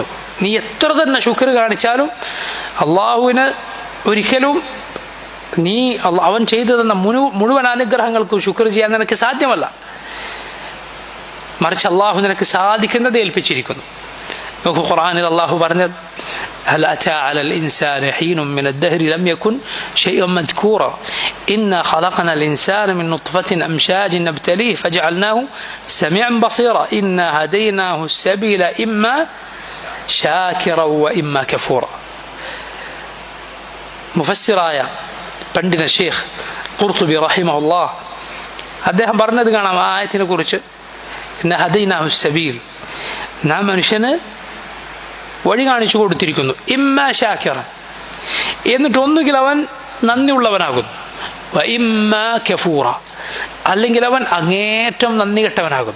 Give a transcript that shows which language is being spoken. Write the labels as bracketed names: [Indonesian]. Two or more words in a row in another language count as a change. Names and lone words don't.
[Malayalam] നീ എത്ര തന്നെ ശുക്ർ കാണിച്ചാലും അള്ളാഹുവിന് ഒരിക്കലും നീ അവൻ ചെയ്തു തന്ന മുഴുവൻ അനുഗ്രഹങ്ങൾക്കും ശുക്ർ ചെയ്യാൻ നിനക്ക് സാധ്യമല്ല. മറിച്ച് അള്ളാഹു നിനക്ക് സാധിക്കുന്നത് ഏൽപ്പിച്ചിരിക്കുന്നു. നോക്കൂ, ഖുർആനിൽ അള്ളാഹു പറഞ്ഞത്, [Arabic] هل أتى على الإنسان حين من الدهر لم يكن شيئا مذكورا إنا خلقنا الإنسان من نطفة أمشاج نبتليه فجعلناه سميعا بصيرا إنا هديناه السبيل إما شاكرا وإما كفورا. [Malayalam] മുഫസ്സിറായ പണ്ഡിത ഷെയ്ഖ് ഖുർത്തുബി റഹിമഹുല്ലാഹ് അദ്ദേഹം പറഞ്ഞത് കാണാം ആ ആയത്തിനെ കുറിച്ച്. [Arabic] إنا هديناه السبيل, [Malayalam] നാം മനുഷ്യന് വഴി കാണിച്ചു കൊടുത്തിരിക്കുന്നു. [Arabic] إما شاكرا, [Malayalam] എന്നിട്ട് ഒന്നുകിൽ അവൻ നന്ദിയുള്ളവനാകുന്നു, [Arabic] وإما كفورا, [Malayalam] അല്ലെങ്കിൽ അവൻ അങ്ങേറ്റം നന്ദി കെട്ടവനാകുന്നു.